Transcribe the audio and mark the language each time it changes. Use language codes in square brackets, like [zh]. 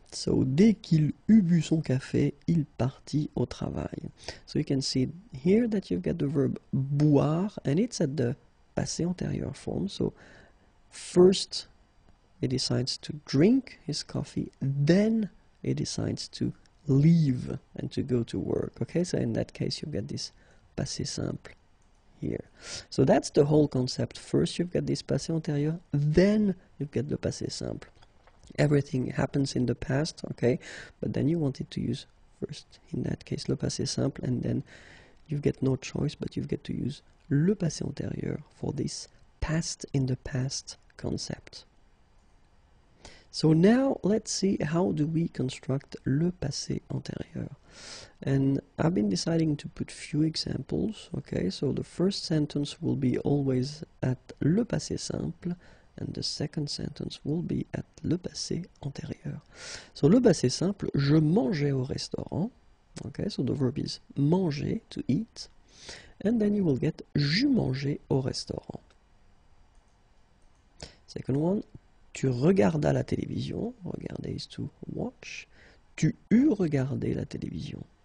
[fr] So, dès qu'il eut bu son café, il partit au travail. [en] So you can see here that you've got the verb boire, and it's at the passé antérieur form. So first he decides to drink his coffee, then he decides to leave and to go to work. Okay, so in that case you get this passé simple here. So that's the whole concept. First you've got this passé antérieur, then you get the passé simple. Everything happens in the past, okay, but then you want it to use first, in that case, le passé simple, and then you get no choice, but you get to use le passé antérieur for this past in the past concept. So now let's see how do we construct le passé antérieur. And I've been deciding to put few examples, okay, so the first sentence will be always at le passé simple, and the second sentence will be at le passé antérieur. [fr] So le passé simple, je mangeais au restaurant. [en] Okay, so the verb is manger, to eat. And then you will get [fr] j'eus mangé au restaurant. [en] Second one, [fr] tu regardas la télévision. [en] Regarder is to watch. [fr] Tu eus regardé la télévision.